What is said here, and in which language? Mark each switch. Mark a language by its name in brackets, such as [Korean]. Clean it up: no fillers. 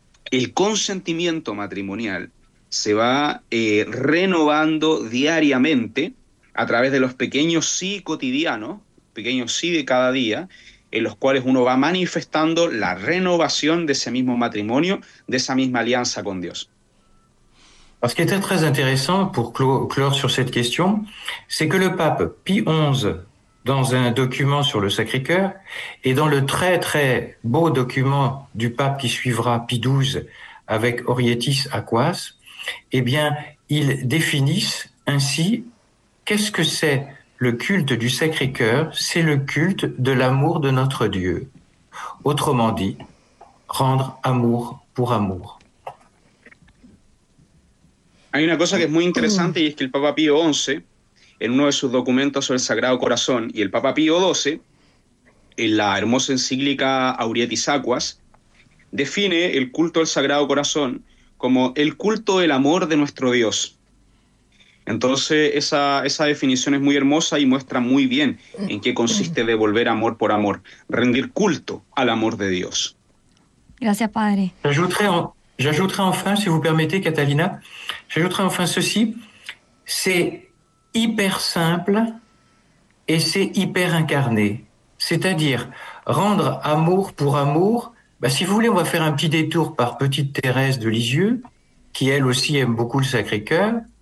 [Spanish] el consentimiento matrimonial se va renovando diariamente a través de los pequeños sí cotidianos, pequeños sí de cada día, en los cuales uno va manifestando la renovación de ese mismo matrimonio, de esa misma alianza con Dios. [French] Ce qui était très intéressant pour clore sur cette question, c'est que le pape Pie XI, dans un document sur le Sacré-Cœur, et dans le très très beau document du pape qui suivra Pie XII avec Orietis Aquas, eh bien, ils définissent ainsi qu'est-ce que c'est le culte du Sacré-Cœur, c'est le culte de l'amour de notre Dieu. Autrement dit, rendre amour pour amour. [Spanish] Hay una cosa que es muy interesante y es que el Papa Pío XI, en uno de sus documentos sobre el Sagrado Corazón, y el Papa Pío XII, en la hermosa encíclica Aurietis Aquas, define el culto del Sagrado Corazón como el culto del amor de nuestro Dios. Entonces, esa definición es muy hermosa y muestra muy bien en qué consiste devolver amor por amor, rendir culto al amor de Dios. Gracias, Padre. [French] J'ajouterai enfin, si vous permettez, Catalina, j'ajouterai enfin ceci. C'est hyper simple et c'est hyper incarné. C'est-à-dire, rendre amour pour amour, si vous voulez, on va faire un petit détour par petite Thérèse de Lisieux, qui elle aussi aime beaucoup le Sacré-Cœur.